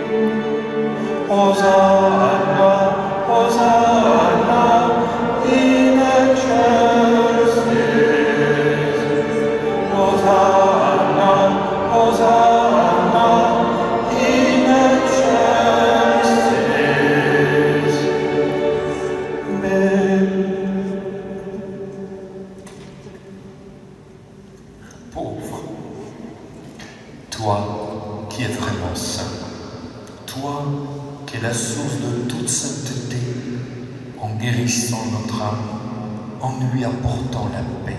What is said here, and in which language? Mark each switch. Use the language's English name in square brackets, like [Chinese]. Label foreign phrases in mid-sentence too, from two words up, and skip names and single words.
[Latin] Hosanna, Hosanna, in excelsis. Hosanna, Hosanna, in excelsis. [French] Pauvre, toi qui es vraiment saint, toi qui es la source de toute sainteté, en guérissant notre âme, en lui apportant la paix.